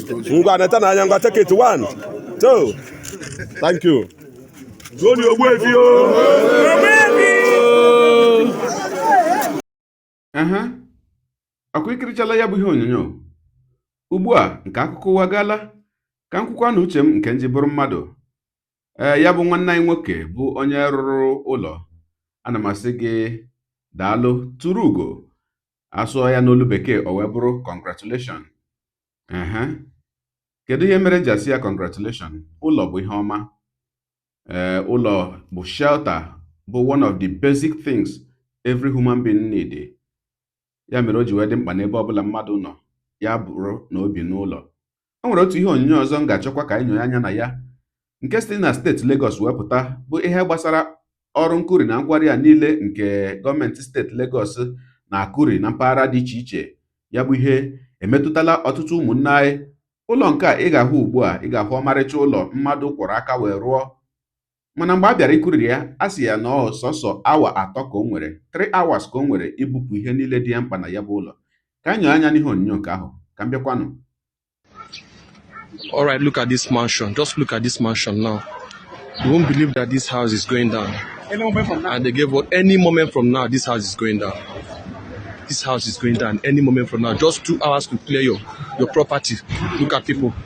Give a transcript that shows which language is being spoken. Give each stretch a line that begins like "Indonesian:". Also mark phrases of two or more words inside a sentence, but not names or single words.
Igbo: Ngwa, neta n'anya, ngwa,
English: take it. One, two. Thank you.
Igbo: Zuo ni Ogbuefi o. Ehe. Ọkwa ikirichala ya bụ ihe onyonyo. Ugbu a, nke akụkọ ụwa gaala, ka m kwukwa na uche m nke nji bụrụ mmadụ. Ee, ya bụ nwanne anyị nwoke bụ onye rụrụ ụlọ. Ana m asị gị, daalụ, tụrụ ugo. A sụọ ya n'olu bekee, o wee bụrụ congratulation. Ehe. Kedu ihe mere m ji asị ya congratulation? Ụlọ bụ ihe ọma. Ee, ụlọ bụ shelter, bụ
English: one of the basic things every human being need.
Igbo: Ya mere o ji wee dị mkpa n'ebe ọbụla mmadụ nọ, ya bụrụ na o bi n'ụlọ. O nwere otu ihe onyonyo ọzọ m ga-achọkwa ka anyị nyonye anya na ya, nke site na steeti Lagos wee pụta, bụ ihe gbasara ọrụ nkuri na nkwari a niile nke gọọmenti steeti Lagos na-akụri na mpaghara dị iche iche. Ya bụ ihe emetụtala ọtụtụ ụmụnne anyị. Ụlọ nke a ị ga-ahụ ugbu a, ị ga-ahụ ọmarịcha ụlọ mmadụ kwọrọ aka wee rụọ. Mana mgbe a bịara ikuriri ya, a sị ya na ọ sọsọ awa atọ ka o nwere,
English: three hours
Igbo: ka o nwere ibupụ ihe niile dị ya mkpa na ya bụ ụlọ. Ka anyị nyonye anya n'ihe onyonyo nke ahụ, ka m bịakwanụ.
English: All right, look at this mansion. Just look at this mansion now. You won't believe that this house is going down. And they gave what, any moment from now, this house is going down. This house is going down any moment from now. Just two hours to clear your, your property. Look at people.